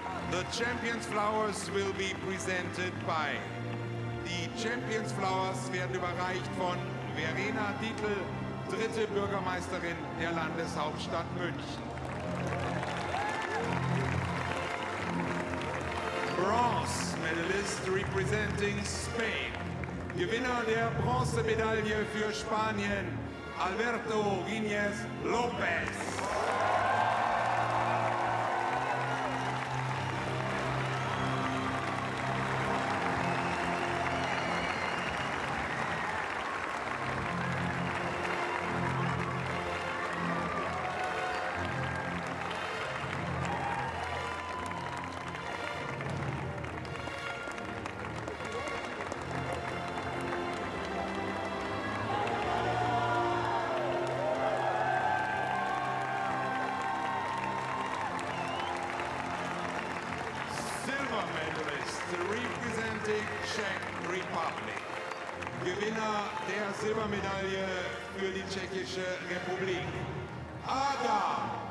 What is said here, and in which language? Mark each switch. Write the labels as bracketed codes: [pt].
[en] The Champions Flowers will be presented by. [de] Die Champions Flowers werden überreicht von Verena Dietl, dritte Bürgermeisterin der Landeshauptstadt München. [en] Bronze Medalist representing Spain. [de] Gewinner der Bronzemedaille für Spanien, Alberto Lopez. [en] Silver medalist representing Czech Republic. [de] Gewinner der Silbermedaille für die Tschechische Republik, Andra.